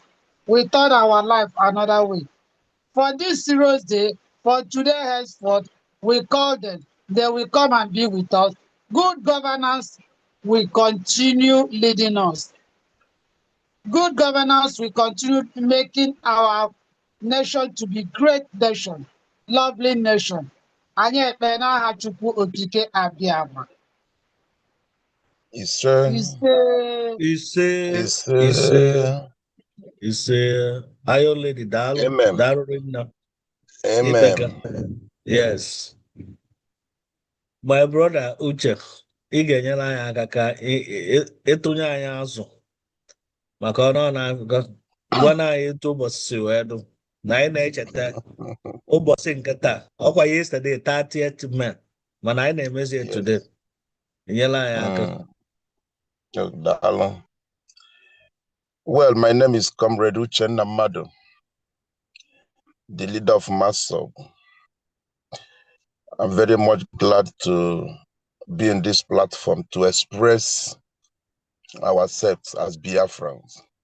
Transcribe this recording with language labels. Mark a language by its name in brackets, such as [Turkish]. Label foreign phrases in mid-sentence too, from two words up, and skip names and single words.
[English] We turn our life another way. For this serious day, for today henceforth, we call them. They will come and be with us. Good governance will continue leading us. Good governance will continue making our nation to be great nation, lovely nation. [Igbo] Anyị ekpe n'aha Chukwu Okike Abiama. Ise. Ise. Ayo lady Dalu. Amen. Dalu. Amen. [English] Yes. My brother [Igbo] Uche, ị ga-enyere anyị aka ka ịtụnye anyị azụ maka ọnụ na-agụgọ gwa na anyị etu ụbọchị si wee dụ na anyị na-echeta ụbọchị nke taa ọkwa yesterday 30th May mana anyị na-emezi today. Enyela anyị aka. [English] Well, my name is Comrade Uchenna Madu, the leader of MASOB. I'm very much glad to be in this platform to express ourselves as Biafrans.